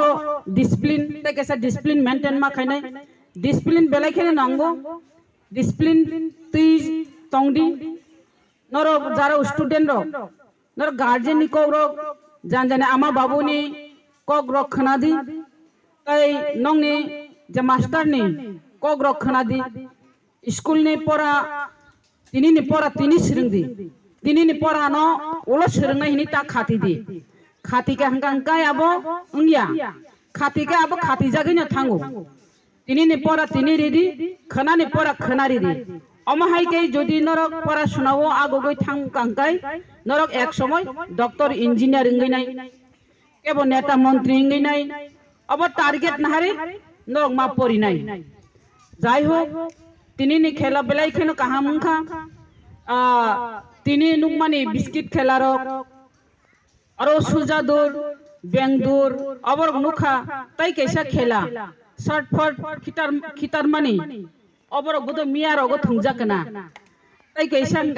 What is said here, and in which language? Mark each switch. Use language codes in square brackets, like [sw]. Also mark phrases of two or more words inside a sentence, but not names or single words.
[brx] डिसिप्लिन ते कैसा [en] discipline maintain [brx] मा खाने डिसिप्लिन बेलाय खेने नांगो डिसिप्लिन तुई तंगदी नरो जारा स्टूडेंट रो नरो गार्जियन नि को रो जान जाने आमा बाबू नि को रो खनादी तै नंगनि जे मास्टर नि को रो खनादी स्कूल नि परा तिनि सिरंदी तिनि नि परा न ओलो सिरंनाय हिनि ता खाती दी खाती के हंगांकाय आबो उंगिया खाती के आबो खाती जागे न थांगो तिनि ने परा तिनि रेडी खना ने परा खना रेडी अमहाय के जदि नरक परा सुनावो आगो गय थांग कांकाय नरक एक समय [en] doctor engineer [brx] इंगैनाय केबो नेता मंत्री इंगैनाय अब टारगेट नहारे नरक मा परिनाय जाय हो तिनि ने खेला बेलाय खेनो कहा मुखा तिनि नुकमानि बिस्किट खेला रक और सुजादुर बेंगदुर अबर नुखा तई कैसा खेला शर्ट फट खितार मानी अबर गुदो मियार अगो थंजाकना तई कैसा